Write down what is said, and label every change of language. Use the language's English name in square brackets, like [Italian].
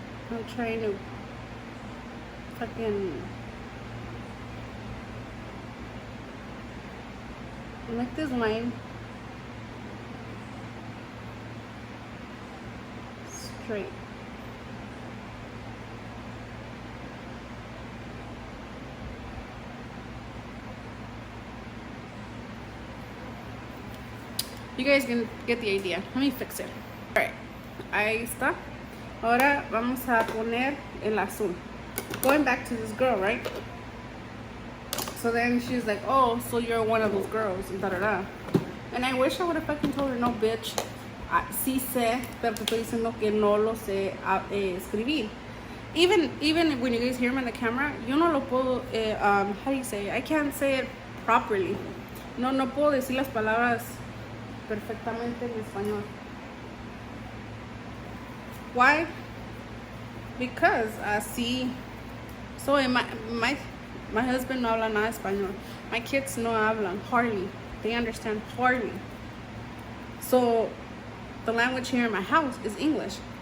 [English] I'm trying to fucking make this line straight. You guys can get the idea. Let me fix it. Alright, [Spanish] ahí está. Ahora vamos a poner el azul. [English] Going back to this girl, right? So then she's like, oh, so you're one of those girls, and da-da-da. And I wish I would have fucking told her, no, bitch. [Spanish] Sí sé, pero te estoy diciendo que no lo sé escribir. [English] Even when you guys hear me on the camera, [Spanish] yo no lo puedo, [English] how do you say it? I can't say it properly. [Spanish] No puedo decir las palabras perfectamente en español. [English] Why? Because [Spanish] así soy. [English] My husband [Spanish] no habla nada español. [English] My kids [Spanish] no hablan [English] hardly. They understand hardly. So the language here in my house is English.